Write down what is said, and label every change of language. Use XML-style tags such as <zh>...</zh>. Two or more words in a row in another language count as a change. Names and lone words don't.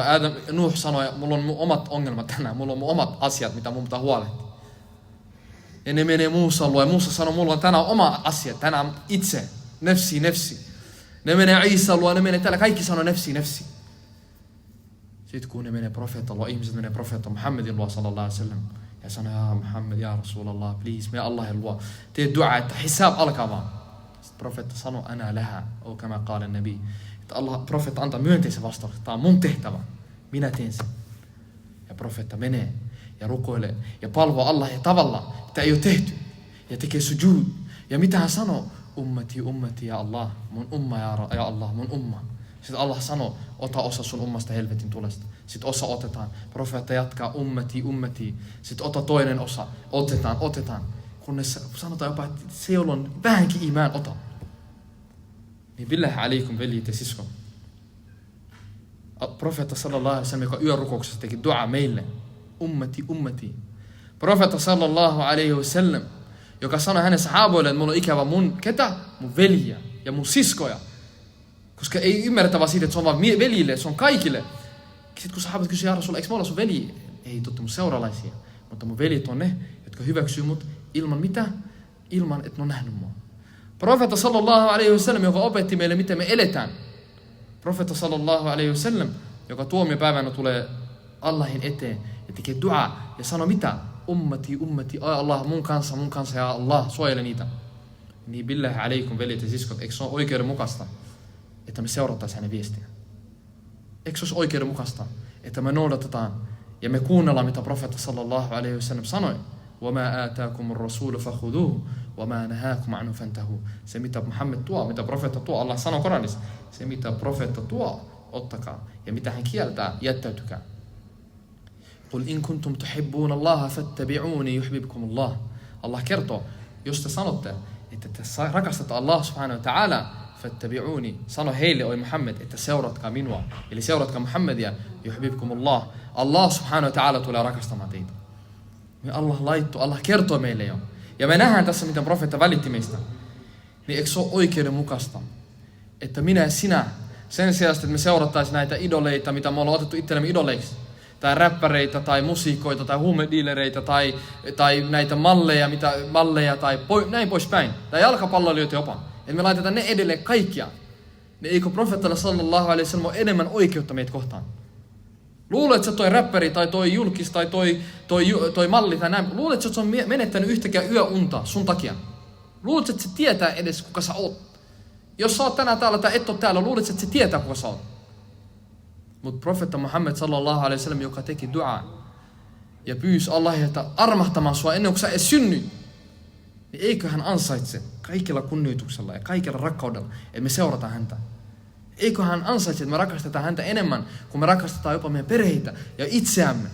<fi>Adam ja Nuh sanoi, mulla on mun omat ongelmat tänään, mulla on mun omat asiat, mitä mun pitää huolehtia. Ja ne menee Muusan luo, ja Muusa sanoi, mulla on tänään oma asia, tänään itse, nefsi. Ne menee Iisan luo, ne menee täällä, kaikki sanoo nefsi. Sitten kun ne menee profeetan luo, ihmiset menee profeetta Muhammedin luo,</fi> <ar>sallallahu alaihi wasallam,</ar> <fi>ja sanoo,</fi> <ar>ja Muhammad, ja Rasulallah,</ar> <fi>please, me Allahin luo, tee dua, että hisab alkaa vaan. Sitten profeetta sanoo,</fi> <ar>ana lähä, o kama qaala nabi.</ar> <fi>Allah, profeetta antaa myönteisen vastauksen. Tämä on mun tehtävä. Minä teen sen. Ja profeetta menee ja rukoilee ja palvoo Allah ja tavalla, mitä ei ole tehty. Ja tekee sujud. Ja mitä hän sanoo?</fi> <ar>Ummati ja Allah.</ar> <fi>Mun umma ja Allah, mun umma. Sitten Allah sanoo, ota osa sun ummasta helvetin tulesta. Sitten osa otetaan. Profeetta jatkaa, ummati. Sitten ota toinen osa. Otetaan. Kunnes sanotaan jopa, että se, jolla on vähänkin iman, ota.</fi> <ar>Niin billahi alaikum,</ar> <fi>veljet ja siskon. Profeetta</fi> <ar>sallallahu alaihi wasallam,</ar> <fi>joka yörukouksessa teki dua meille. Ummati. Profeetta</fi> <ar>sallallahu alaihi wasallam,</ar> <fi>joka sanoi hänen sahaboille, että mulla on ikävä mun veljiä ja mun siskoja. Koska ei ymmärretä vaan siitä, että se on vaan veljille, se on kaikille. Sitten kun sahabat kysyivät,</fi> <ar>ja Rasulallah,</ar> <fi>eikö mä olla sun velji? Ei, totta mun seuralaisia. Mutta mun veljet on ne, jotka hyväksyy mut ilman mitä? Ilman, että ne on nähnyt mua. Profeetta</fi> <ar>sallallahu alaihi wasallam,</ar> <fi>joka opetti meille, miten me eletään. Profeetta</fi> <ar>sallallahu alaihi wasallam,</ar> <fi>joka tuomiopäivänä tulee Allahin eteen ja tekee dua ja sanoo mitä? Ummati, ai Allah, mun kanssa ja Allah, suojele niitä.</fi> <ar>Niin billahi alaikum,</ar> <fi>veljet ja siskot, eikö se ole oikeudenmukaista, että me seurattaisiin hänen viestiä? Eikö se olisi oikeudenmukaista, että me noudatetaan ja me kuunnellaan, mitä profeetta</fi> <ar>sallallahu alaihi wasallam</ar> <fi>sanoi?</fi> <ar>وَمَا آتَاكُمُ الرَّسُولُ فَخُذُوهُ وَمَا نَهَاكُمْ عَنْهُ فَانْتَهُوا.</ar> <fi>Se mitä Muhammed tuo, mitä profeetta tuo, Allah sanoo Koranissa, se mitä profeetta tuo, ottakaa. Ja mitä hän kieltää, jättäytykää.</fi> <ar>قُلْ إِن كُنْتُمْ تُحِبُّونَ اللَّهَ فَاتَّبِعُونِي يُحْبِبْكُمُ اللَّهُ.</ar> <fi>Allah kertoo, jos te sanotte, että te rakastatte Allah</fi> <ar>subhanahu wa ta'ala,</ar> <fi>fattabi'uni, sano heille, oi Muhammed, että seuratkaa minua. Eli seuratkaa Muhammedia, yuhbibkumullah. Allah subhanahu wa ta'ala tulee rakastamaan teitä. Allah kertoo meille jo. Ja me nähdään tässä, miten profeetta välitti meistä. Niin eikö se ole oikeudenmukaista, että minä ja sinä, sen sijaan, että me seurattaisiin näitä idoleita, mitä me ollaan otettu itsellemme idoleiksi, tai räppäreitä, tai musiikoita, tai huumediilereitä, tai näitä malleja, tai näin poispäin, tai jalkapalloilijoita jopa, että me laitetaan ne edelleen kaikkia, niin eikö profeettalla</fi> <ar>sallallahu alaihi wasallam</ar> <fi>ole enemmän oikeutta meitä kohtaan? Luulet, että toi räppäri, tai toi julkis, tai toi malli, tai näin, luulet, että se on menettänyt yhtäkään yöunta sun takia? Luulet, että se tietää edes, kuka sä oot? Jos sä oot tänään täällä tai et ole täällä, luulet, että se tietää, kuka sä oot. Mutta profeetta Muhammed</fi> <ar>sallallahu alaihi wasallam,</ar> <fi>joka teki duaa ja pyysi Allahilta armahtamaan sua ennen kuin sä edes synnyt, niin eikö hän ansaitse kaikilla kunnioituksella ja kaikilla rakkaudella, että me seurataan häntä? Eikö hän ansaitse, että me rakastetaan häntä enemmän, kuin me rakastetaan jopa meidän perheitä ja itseämme?</fi>